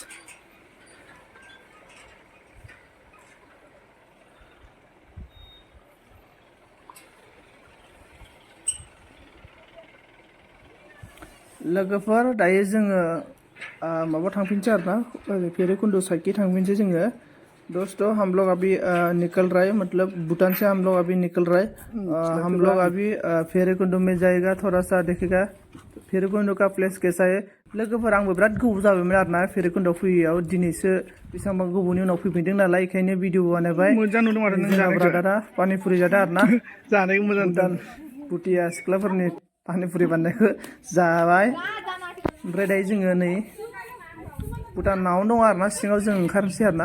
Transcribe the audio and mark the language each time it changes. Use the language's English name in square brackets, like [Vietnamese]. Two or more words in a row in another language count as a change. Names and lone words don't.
[Bodo] लोगोफोर दायो जोङो माबा थांफिनसै आरोना, भैरवकुंड साइडखै थांफिनसै जोङो। [Hindi] दोस्तों हम लोग अभी निकल रहे हैं, मतलब भूटान से हम लोग अभी निकल रहे हैं। हम लोग अभी भैरवकुंड में जाएगा, थोड़ा सा देखेगा भैरवकुंड का प्लेस कैसा है। [Bodo] लोगोफोर आंबो बिराद गोबाव जाबायमोन आरोना भैरवकुंडआव फैयैयाव, दिनैसो बेसेबांबा गोबावनि उनाव फैफिनदों नालाय, बेखायनो भिडिअ बानायबाय। मोजां नुदों आरो जोंना ब्रादारा पानिपुरि जादों आरोना। जानायखौ मोजां भुटान भुटिया सिख्लाफोरनि पानिपुरि बानायनायखौ जाबाय। ओमफ्राय दायो जोङो नै भुटानावनो दङ आरोना, सिङाव जों ओंखारनोसै आरोना।